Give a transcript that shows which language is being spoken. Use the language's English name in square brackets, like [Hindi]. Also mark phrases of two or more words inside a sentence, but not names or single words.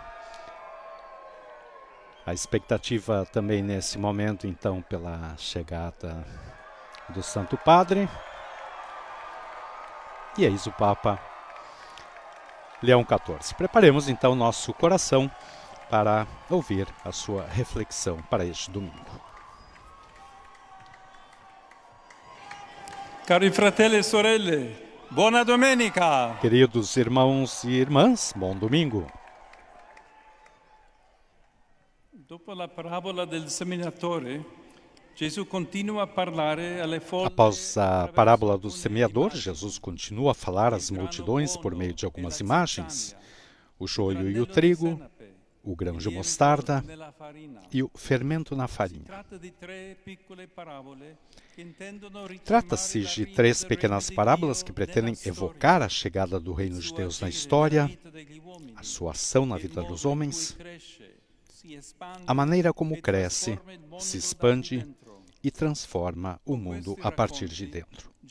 [Portuguese] A expectativa também nesse momento, então, pela chegada do Santo Padre. E eis o Papa Leão XIV. Preparemos então nosso coração para ouvir a sua reflexão para este domingo. [Italian] Cari fratelli e sorelle, buona domenica! [Portuguese] Queridos irmãos e irmãs, bom domingo! [Italian] Dopo la parabola del seminatore, Gesù continua a parlare alle folle. [Portuguese] Após a parábola do semeador, Jesus continua a falar às multidões por meio de algumas imagens: o joio e o trigo, o grão de mostarda e o fermento na farinha. Trata-se de três pequenas parábolas que pretendem evocar a chegada do reino de Deus na história, a sua ação na vida dos homens, a maneira como cresce, se expande e transforma o mundo a partir de dentro.